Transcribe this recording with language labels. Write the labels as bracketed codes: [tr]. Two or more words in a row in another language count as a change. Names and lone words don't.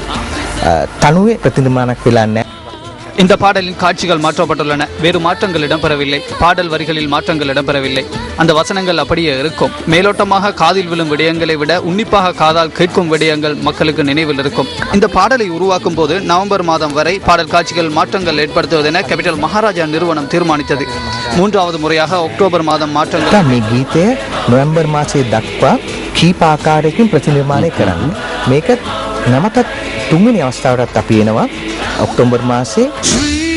[si] තනුවේ ප්‍රතිනිර්මාණයක් වෙලා නැහැ. [ta] இந்த பாடலின் காட்சிகள் மாற்றப்பட்டுள்ளன. வேறு மாற்றங்கள் இடம்பெறவில்லை. பாடல் வரிகளில் மாற்றங்கள் இடம்பெறவில்லை. அந்த வசனங்கள் அப்படியே இருக்கும். மேலோட்டமாக காதில் விழும் விடயங்களை விட உன்னிப்பாக காதால் கேட்கும் விடயங்கள் மக்களுக்கு நினைவில் இருக்கும். இந்த பாடலை உருவாக்கும் போது நவம்பர் மாதம் வரை பாடல் காட்சிகள் மாற்றங்கள் ஏற்படுத்துவதென கேபிட்டல் மகாராஜா நிறுவனம் தீர்மானித்தது. மூன்றாவது முறையாக அக்டோபர் மாதம் மாற்றங்கள். [si] මේ ගීතය නොවැම්බර් මාසයේ දක්වා කීප ආකාරයකින් ප්‍රතිනිර්මාණය කරන්න. මේක නැවතත් තුන්වෙනි අවස්ථාවටත් අපි එනවා ඔක්තෝබර් මාසයේ.